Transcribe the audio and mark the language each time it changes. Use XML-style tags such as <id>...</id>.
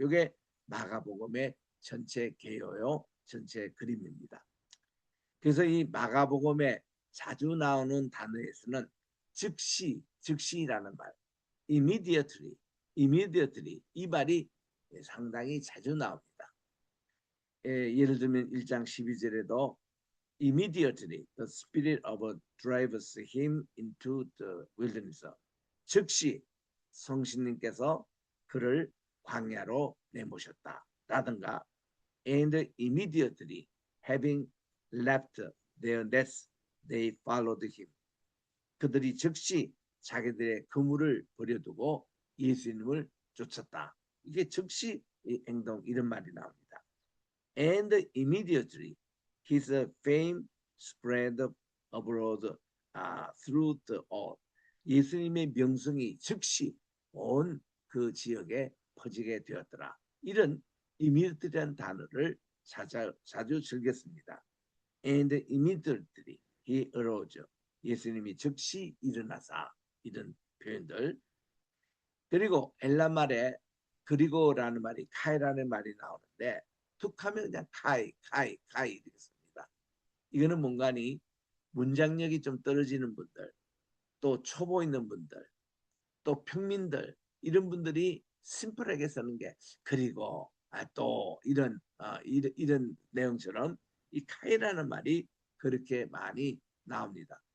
<ko>이게 마가복음의 전체 개요요, 전체 그림입니다. 그래서 이 마가복음에 자주 나오는 단어에서는 즉시, 즉시라는 말, immediately 이 말이 상당히 자주 나옵니다. 예를 들면 1장 12절에도</ko> <en>immediately the spirit of drives him into the wilderness.</en> <ko>즉시 성신님께서 그를 광야로 내모셨다 라든가,</ko> <en>and immediately having left their nets they followed him.</en> <ko>그들이 즉시 자기들의 그물을 버려두고 예수님을 쫓았다. 이게 즉시 행동, 이런 말이 나옵니다.</ko> <en>And immediately his fame spread abroad through the all.</en> <ko>예수님의 명성이 즉시 온 그 지역에 퍼지게 되었더라. 이런 immediately라는 단어를 자주 즐겼습니다.</ko> <en>And immediately he arose.</en> <ko>예수님이 즉시 일어나사, 이런 표현들. 그리고 엘라 말에 그리고라는 말이 카이라는 말이 나오는데, 툭하면 그냥 카이 되겠습니다. 이거는 뭔가니 문장력이 좀 떨어지는 분들, 또 초보 있는 분들, 또 평민들, 이런 분들이 심플하게 쓰는 게 그리고 또 이런 내용처럼 이 카이라는 말이 그렇게 많이 나옵니다.</ko>